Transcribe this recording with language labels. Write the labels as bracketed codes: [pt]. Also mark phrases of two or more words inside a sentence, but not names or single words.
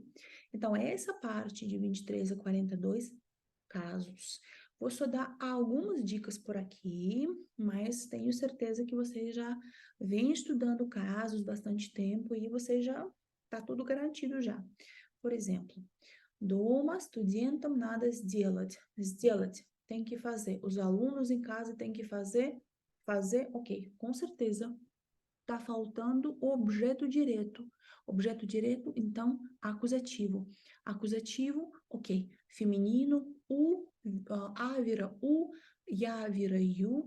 [pt] Então, essa parte de 23 a 42 casos. Vou só dar algumas dicas por aqui, mas tenho certeza que você já vem estudando casos bastante tempo e você já está tudo garantido já. Por exemplo, [ru] дома студентам надо сделать. Сделать, [pt] tem que fazer. Os alunos em casa têm que fazer. Fazer, ok, com certeza. Tá faltando o objeto direto. Objeto direto, então, acusativo. Acusativo, ok. Feminino, a vira u, я vira ю.